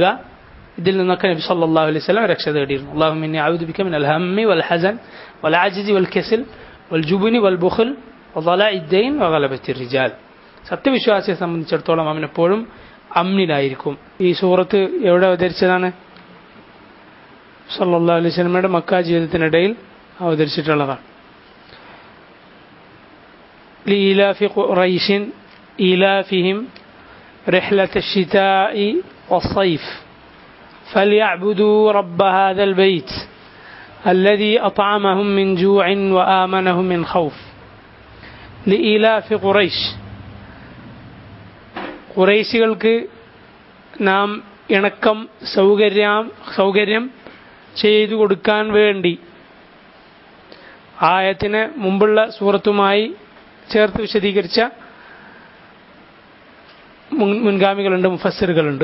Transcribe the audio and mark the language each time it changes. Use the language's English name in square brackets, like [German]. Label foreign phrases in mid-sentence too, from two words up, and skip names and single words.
[Malayalam] ഇതിൽ നിന്നൊക്കെ നബി [Arabic] صلى الله عليه وسلم [Malayalam] രക്ഷ തേടിയിരുന്നു. [Arabic] اللهم إني أعوذ بك من الهم والحزن والعجز والكسل والجبن والبخل وضلع الدين وغلبة الرجال. [Malayalam] സത്യവിശ്വാസിയെ സംബന്ധിച്ചിടത്തോളം അവൻ എപ്പോഴും അമ്നിലായിരിക്കും. ഈ സൂറത്ത് എവിടെ അവതരിച്ചതാണ്? [Arabic] صلى الله عليه وسلم [Malayalam] മക്ക ജീവിതത്തിനിടയിൽ അവതരിച്ചിട്ടുള്ളതാണ്. [Arabic] لإيلاف قريش إيلافهم رحلة الشتاء والصيف فليعبدوا رب هذا البيت الذي أطعمهم من جوع وآمنهم من خوف. لإيلاف قريش [Malayalam] ഖുറൈശികൾക്ക് നാം ഇണക്കം സൗകര്യം ചെയ്തു കൊടുക്കാൻ വേണ്ടി ആയത്തിന് മുമ്പുള്ള സൂറത്തുമായി ചേർത്ത് വിശദീകരിച്ച മുൻഗാമികളുണ്ട്, മുഫസ്സിറുകളുണ്ട്.